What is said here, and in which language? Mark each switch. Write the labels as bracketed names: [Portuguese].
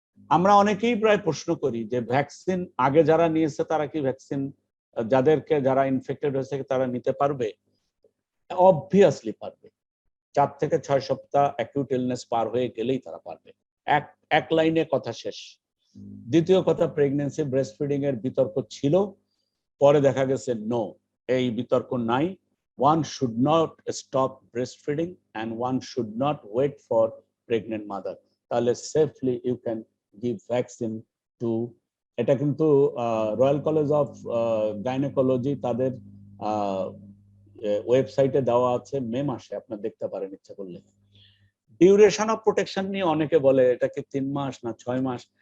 [Bangla] আমরা অনেকেই প্রায় প্রশ্ন করি যে ভ্যাকসিন আগে যারা নিয়েছে তারা কি ভ্যাকসিন, যারা ইনফেক্টেড হয়েছে তারা নিতে পারবে? অবভিয়াসলি পারবে। 4 থেকে 6 সপ্তাহ অ্যাকিউট ইলনেস পার হয়ে গেলেই তারা পারবে। এক লাইনে কথা শেষ। দ্বিতীয় কথা, প্রেগন্যান্সি ব্রেস্ট ফিডিং এর বিতর্ক ছিল, পরে দেখা গেছে নো, এই বিতর্ক নাই। [English] One should not stop breastfeeding and one should not wait for pregnant mother. [Bangla] তাহলে [English] safely you can give vaccine to, [Bangla] এটা কিন্তু রয়্যাল কলেজ অফ গাইনোকোলজি তাদের ওয়েবসাইটে দেওয়া আছে, মে মাসে, আপনারা দেখতে পারেন ইচ্ছা করলে। ডিউরেশন অফ প্রোটেকশন নিয়ে অনেকে বলে এটা কি 3 মাস না 6 মাস।